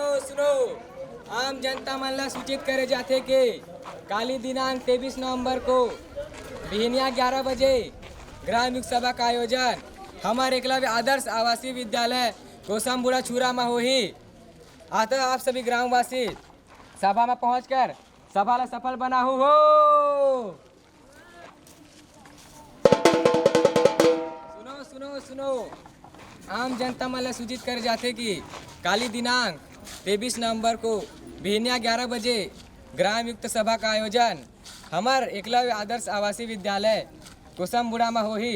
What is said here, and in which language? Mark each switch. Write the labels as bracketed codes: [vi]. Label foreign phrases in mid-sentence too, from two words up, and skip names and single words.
[hne] सुनो आम जनता मन ला सूचित करे जाथे कि काली दिनांक 23 नवंबर को बिहनिया 11 बजे ग्राम युग सभा का आयोजन हमारे एकलव्य आदर्श आवासीय विद्यालय कोसमबुड़ा छुरा में होही। अतः आप सभी ग्रामवासी सभा में पहुंचकर सभा ला सफल बनाहु हो। सुनो सुनो सुनो आम जनता मन ला सूचित करे जाथे कि काली दिनांक 23 नवंबर को बिहनिया 11 बजे ग्राम युक्त सभा का आयोजन हमार एकलव्य आदर्श आवासीय विद्यालय कोसमबुड़ा में होही।